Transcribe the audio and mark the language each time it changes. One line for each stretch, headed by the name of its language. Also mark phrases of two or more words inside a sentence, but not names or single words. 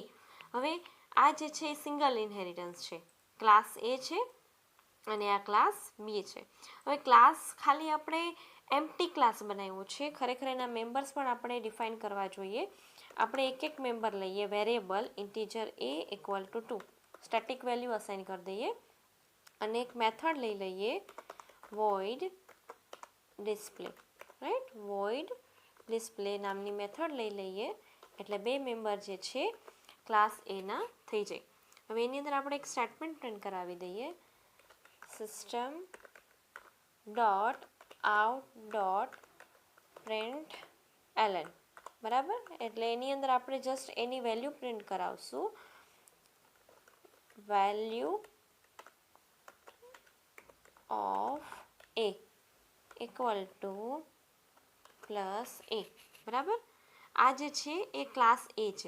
Gujarati: હવે આ જે છે એ
English: single inheritance
Gujarati: છે, ક્લાસ એ છે અને આ ક્લાસ બી છે. હવે ક્લાસ ખાલી આપણે
English: empty class
Gujarati: બનાવ્યો છે, ખરેખર એના મેમ્બર્સ પણ આપણે ડિફાઇન કરવા જોઈએ. આપણે એક એક મેમ્બર લઈએ,
English: variable integer a equal to 2, static value assign
Gujarati: કરી દઈએ અને એક મેથડ લઈ લઈએ
English: void display,
Gujarati: રાઈટ,
English: void display
Gujarati: નામની મેથડ લઈ લઈએ એટલે 2 મેમ્બર જે છે ક્લાસ એના થઈ જાય. હવે એની અંદર આપણે એક
English: statement print
Gujarati: કરાવી દઈએ,
English: system dot out dot println.
Gujarati: બરાબર, એટલે એની અંદર આપણે જસ્ટ એની
English: value print
Gujarati: કરાવશું,
English: value of a equal to plus a.
Gujarati: બરાબર, આ જે છે એ ક્લાસ એ છે.